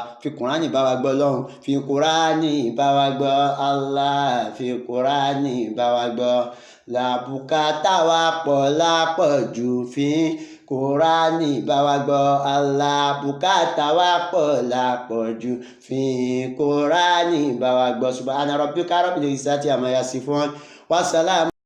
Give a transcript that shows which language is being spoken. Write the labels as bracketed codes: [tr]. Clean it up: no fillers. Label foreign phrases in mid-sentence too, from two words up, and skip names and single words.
[yo] Fi Kùránì bá wa gbọ́ Ọlọ́run fi Kùránì bá wa gbọ́ Allah fi Kùránì bá wa gbọ́ làbùkátà wa pọ̀ lápọ̀jù fi Kùránì bá wa gbọ́ Allah bùkátà wa pọ̀ lápọ̀jù fi Kùránì bá wa gbọ́. [ar] سبحان ربك رب العزة عما يصفون وسلام.